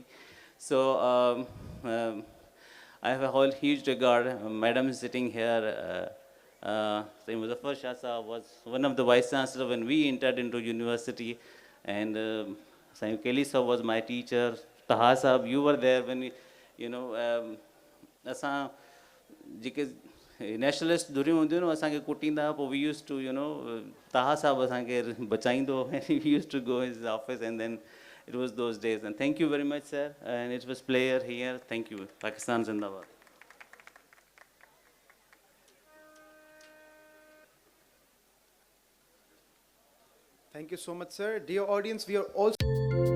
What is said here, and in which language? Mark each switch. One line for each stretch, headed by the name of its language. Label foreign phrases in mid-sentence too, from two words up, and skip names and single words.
English: So I have a whole huge regard. Madam is sitting here. Muzaffar Shah Sahab was one of the Vice Chancellor when we entered into university, and Sayuk Ali Sahab was my teacher. Taha Sahab, you were there when we, you know,
Sindhi: असां जेके नेशनलिस्ट धुरियूं हूंदियूं न असांखे कुटींदा पोइ
English: we used to,
Sindhi: Taha Sahab असांखे बचाईंदो,
English: and we used to go in his office, and then it was those days. And thank you very much, sir, and it was pleasure here. Thank you. Pakistan Zindabad. Thank you so much, sir. Dear audience, we are also